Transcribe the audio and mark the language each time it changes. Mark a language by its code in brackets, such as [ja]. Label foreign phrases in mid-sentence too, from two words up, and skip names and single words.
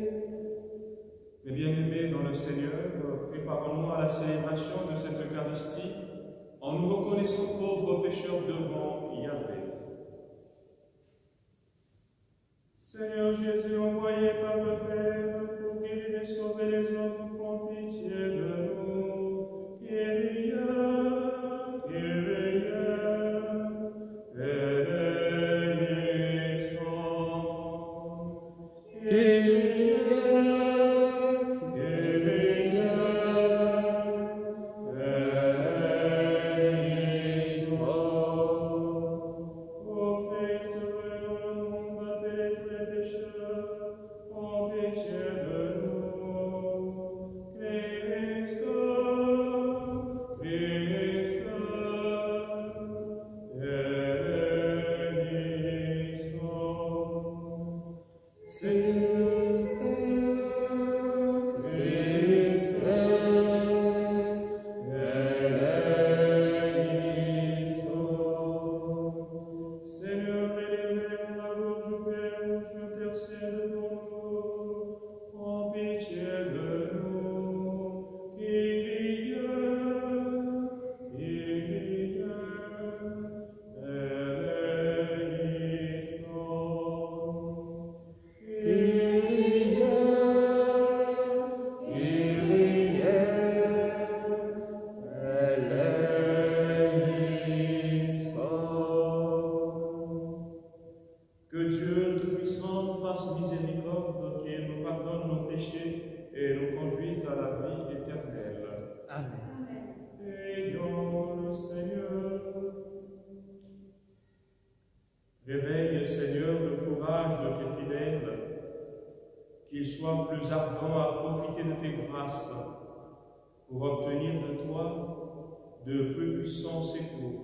[fr] Mes bien-aimés dans le Seigneur, préparons-nous à la célébration de cette Eucharistie en nous reconnaissant pauvres pécheurs devant Yahvé. Seigneur Jésus, envoyé par le Père pour guérir et sauver les hommes, prends pitié de nous. [el] Kyrie, Kyrie, eleison. Kyrie, Kyrie, eleison. [fr] Ô Christ, sauvez le monde, appelez tous les pécheurs, prends pitié de nous. [el] Christ, Christ, eleison. Christ, Christ, eleison. [fr] Seigneur, élève la gloire du Père, tu intercèdes pour nous. Prends pitié de nous. [el] Kyrie, Kyrie, eleison. Kyrie, Kyrie, eleison. [fr] Que Dieu Tout-Puissant nous fasse miséricorde, qu'il nous pardonne nos péchés et nous conduise à la vie éternelle. Amen. Ayons le Seigneur. Réveille, Seigneur, le courage de tes fidèles, qu'ils soient plus ardents à profiter de tes grâces pour obtenir de toi de plus puissants secours.